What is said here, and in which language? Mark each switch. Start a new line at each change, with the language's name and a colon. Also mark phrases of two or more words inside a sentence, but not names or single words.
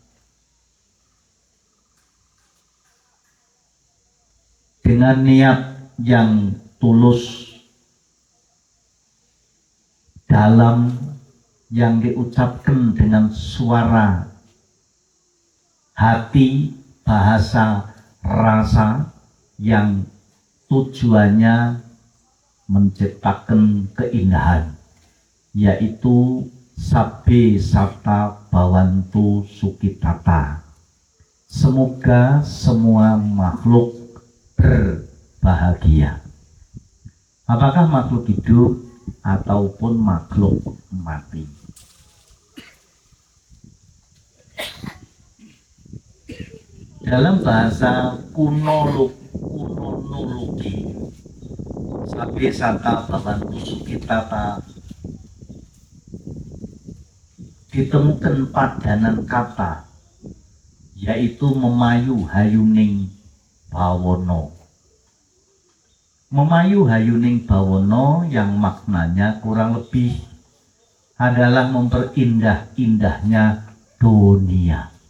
Indonesian: dengan niat yang tulus, dalam, yang diucapkan dengan suara hati, bahasa, rasa, yang tujuannya menciptakan keindahan, yaitu
Pali: sabbe satta bhavantu sukhitata.
Indonesian: Semoga semua makhluk berbahagia. Apakah makhluk hidup ataupun makhluk mati? Dalam bahasa kunonologi,
Pali: sabbe satta bhavantu sukhitata
Indonesian: ditemukan padanan kata, yaitu
Javanese: memayu hayuning bawono. Memayu hayuning bawono
Indonesian: yang maknanya kurang lebih adalah memperindah-indahnya dunia.